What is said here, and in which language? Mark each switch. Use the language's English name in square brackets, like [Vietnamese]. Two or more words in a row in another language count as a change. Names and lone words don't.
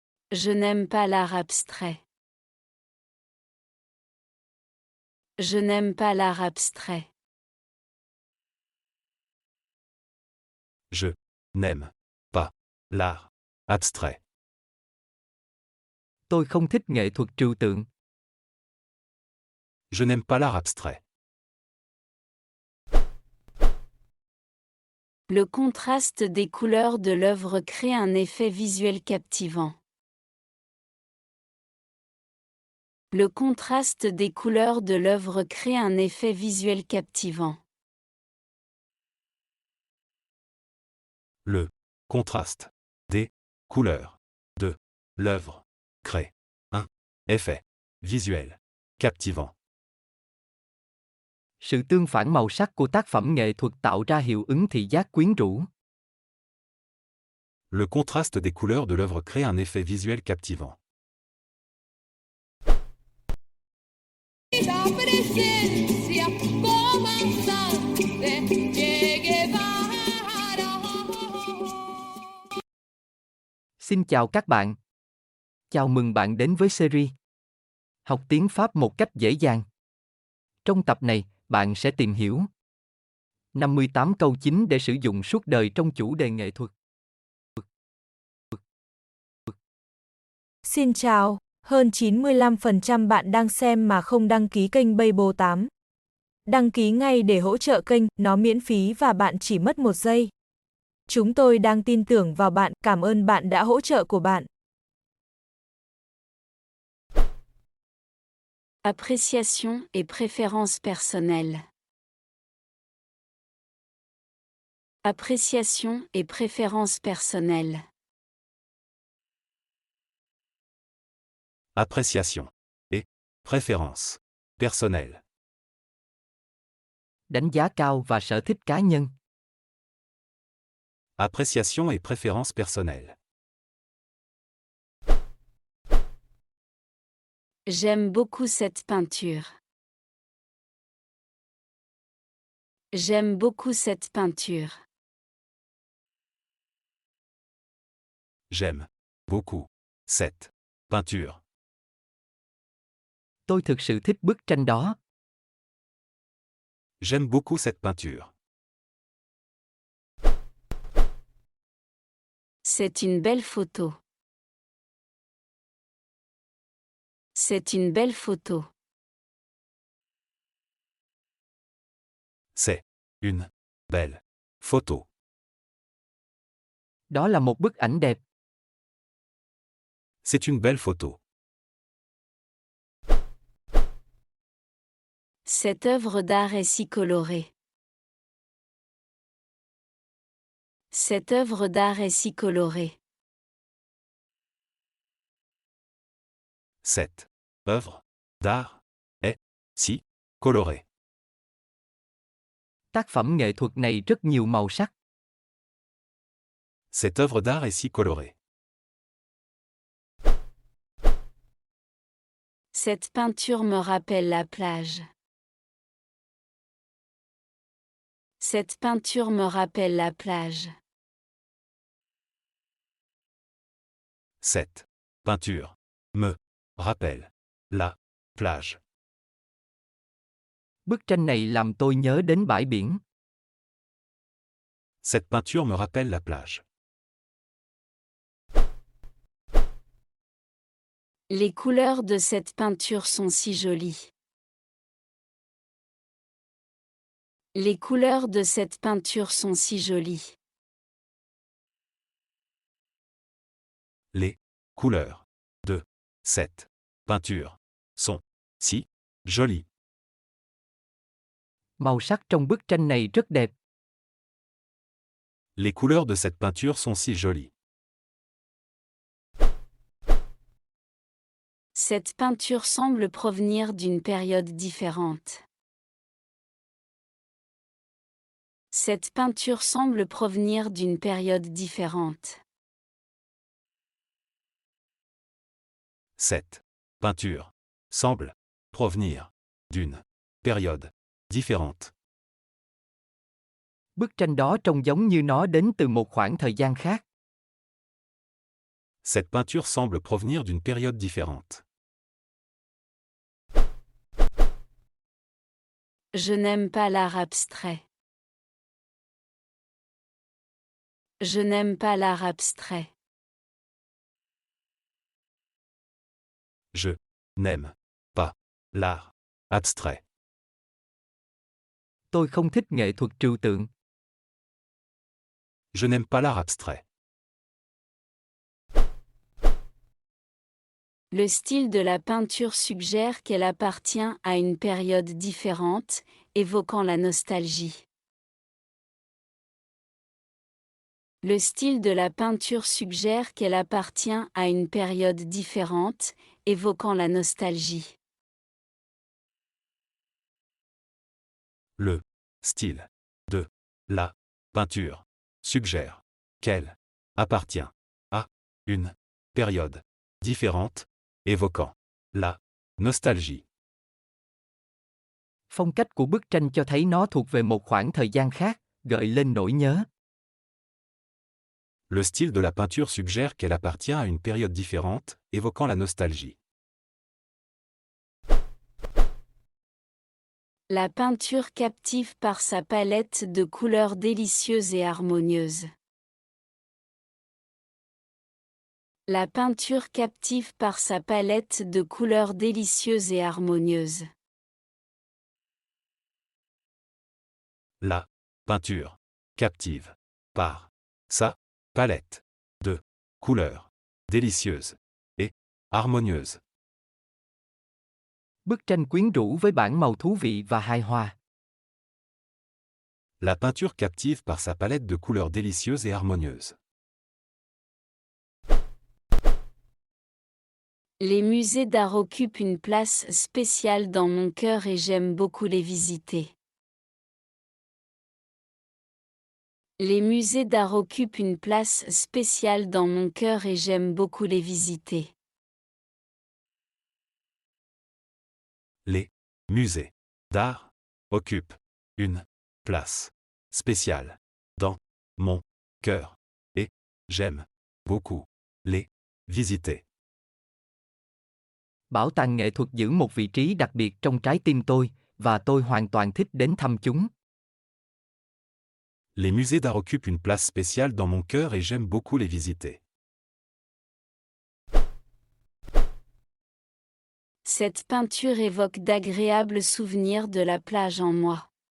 [French] Je n'aime pas l'art abstrait. Je n'aime pas l'art abstrait. Je n'aime pas l'art abstrait. [Vietnamese] Tôi không thích nghệ thuật trừu tượng. [French] Je n'aime pas l'art abstrait. Le contraste des couleurs de l'œuvre crée un effet visuel captivant. Le contraste des couleurs de l'œuvre crée un effet visuel captivant. Le contraste des couleurs de l'œuvre crée un effet visuel captivant. [Vietnamese] Sự tương phản màu sắc của tác phẩm nghệ thuật tạo ra hiệu ứng thị giác quyến rũ. [French] Le contraste des couleurs de l'œuvre crée un effet visuel captivant. [Spanish] La presencia comandante Che Guevara. [Vietnamese] Xin chào các bạn. Chào mừng bạn đến với series Học tiếng Pháp một cách dễ dàng. Trong tập này, bạn sẽ tìm hiểu 58 câu chính để sử dụng suốt đời trong chủ đề nghệ thuật. Xin chào, hơn 95% bạn đang xem mà không đăng ký kênh Weibo 8. Đăng ký ngay để hỗ trợ kênh, nó miễn phí và bạn chỉ mất 1 giây. Chúng tôi đang tin tưởng vào bạn, cảm ơn bạn đã hỗ trợ của bạn. [French] Appréciation et préférence personnelle. Appréciation et préférence personnelle. Appréciation et préférence personnelle. [Vietnamese] Đánh giá cao và sở thích cá nhân. [French] Appréciation et préférence personnelle. J'aime beaucoup cette peinture. J'aime beaucoup cette peinture. J'aime beaucoup cette peinture. [Vietnamese] Tôi thực sự thích bức tranh đó. [French] J'aime beaucoup cette peinture. C'est une belle photo. C'est une belle photo. C'est une belle photo. [Vietnamese] Đó là một bức ảnh đẹp. [French] C'est une belle photo. Cette œuvre d'art est si colorée. Cette œuvre d'art est si colorée. Cette œuvre d'art est si colorée. [Vietnamese] Tác phẩm nghệ thuật này rất nhiều màu sắc. [French] Cette œuvre d'art est si colorée. Cette peinture me rappelle la plage. Cette peinture me rappelle la plage. Cette peinture me rappelle la plage. [Vietnamese] Bức tranh này làm tôi nhớ đến bãi biển. [French] Cette peinture me rappelle la plage. Les couleurs de cette peinture sont si jolies. Les couleurs de cette peinture sont si jolies. Les couleurs de cette peinture sont si jolies. [Vietnamese] Màu sắc trong bức tranh này rất đẹp. [French] Les couleurs de cette peinture sont si jolies. Cette peinture semble provenir d'une période différente. Cette peinture semble provenir d'une période différente. Cette peinture semble provenir d'une période différente. [Vietnamese] Bức tranh đó trông giống như nó đến từ một khoảng thời gian khác. [French] Cette peinture semble provenir d'une période différente. Je n'aime pas l'art abstrait. Je n'aime pas l'art abstrait. Je n'aime pas l'art abstrait. [Vietnamese] Tôi không thích nghệ thuật trừu tượng. [French] Je n'aime pas l'art abstrait. Le style de la peinture suggère qu'elle appartient à une période différente, évoquant la nostalgie. Le style de la peinture suggère qu'elle appartient à une période différente, évoquant la nostalgie. Le style de la peinture suggère qu'elle appartient à une période différente, évoquant la nostalgie. [Vietnamese] Phong cách của bức tranh cho thấy nó thuộc về một khoảng thời gian khác, gợi lên nỗi nhớ. [French] Le style de la peinture suggère qu'elle appartient à une période différente, évoquant la nostalgie. La peinture captive par sa palette de couleurs délicieuses et harmonieuses. La peinture captive par sa palette de couleurs délicieuses et harmonieuses. La peinture captive par sa palette de couleurs délicieuses et harmonieuses. [Vietnamese] Bức tranh quyến rũ với bảng màu thú vị và hài hòa. [French] La peinture captive par sa palette de couleurs délicieuses et harmonieuses. Les musées d'art occupent une place spéciale dans mon cœur et j'aime beaucoup les visiter. Les musées d'art occupent une place spéciale dans mon cœur et j'aime beaucoup les visiter. Les musées d'art occupent une place spéciale dans mon cœur et j'aime beaucoup les visiter. [Vietnamese] Bảo tàng nghệ thuật giữ một vị trí đặc biệt trong trái tim tôi, và tôi hoàn toàn thích đến thăm chúng. [French] Les musées d'art occupent une place spéciale dans mon cœur et j'aime beaucoup les visiter. Cette peinture évoque d'agréables souvenirs de la plage en moi.